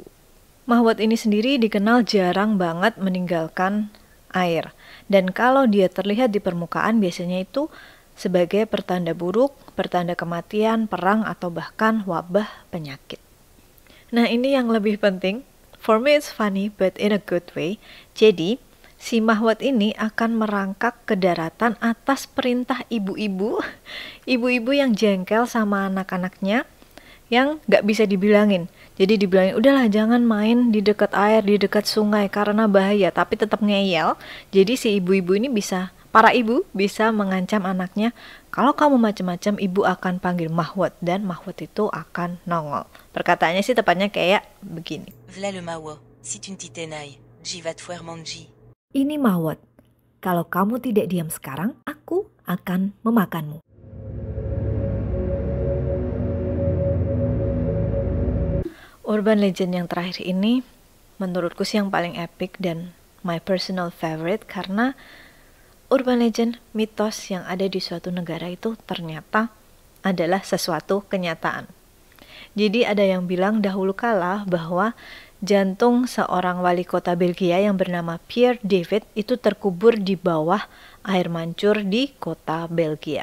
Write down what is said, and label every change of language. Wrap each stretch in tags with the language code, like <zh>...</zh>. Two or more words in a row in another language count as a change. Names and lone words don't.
<id>Mahwot ini sendiri dikenal jarang banget meninggalkan air. Dan kalau dia terlihat di permukaan biasanya itu sebagai pertanda buruk, pertanda kematian, perang, atau bahkan wabah penyakit. Nah ini yang lebih penting.</id> <en>For me it's funny but in a good way.</en> <id>Jadi si mahwot ini akan merangkak ke daratan atas perintah ibu-ibu yang jengkel sama anak-anaknya yang gak bisa dibilangin. Jadi dibilangin, udahlah jangan main di dekat air, di dekat sungai karena bahaya, tapi tetap ngeyel. Jadi si ibu-ibu ini para ibu bisa mengancam anaknya, kalau kamu macam-macam ibu akan panggil mahwot, dan mahwot itu akan nongol. Perkataannya sih tepatnya kayak begini.</id> <fr>V'là le mahwot, si tu ne t'y tenailles, j'y vas te faire manger.</fr> <id>Ini mahwot, kalau kamu tidak diam sekarang, aku akan memakanmu.</id> <en>Urban legend</en> <id>yang terakhir ini menurutku sih yang paling epic dan</id> <en>my personal favorite,</en> <id>karena</id> <en>urban legend,</en> <id>mitos yang ada di suatu negara itu ternyata adalah sesuatu kenyataan. Jadi ada yang bilang dahulu kala bahwa jantung seorang wali kota Belgia yang bernama Pierre David itu terkubur di bawah air mancur di kota Belgia.</id>